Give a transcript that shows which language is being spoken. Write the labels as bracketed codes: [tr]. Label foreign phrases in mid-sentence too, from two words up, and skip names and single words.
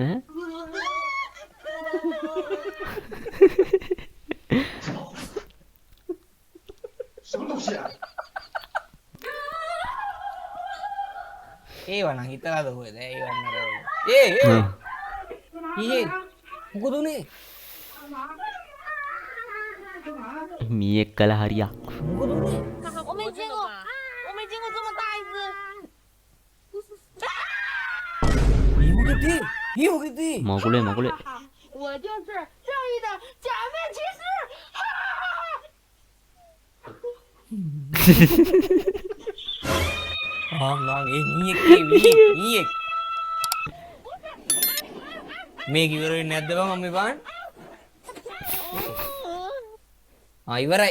[si] ඒවනම් හිතලාද කොහෙද? ඒවන්න අර. ඊයේ මොකද උනේ? මීයක් කළ හරියක්. මොකද උනේ? [zh] 我没见过，我没见过这么大一只。 [si] ඊ මොකද? මකුලේ මකුලේ. [zh] 我就是正义的假面骑士。 [si] මේ කිවරෙන්නේ නැද්ද බං මම බලන්න. ඉවරයි.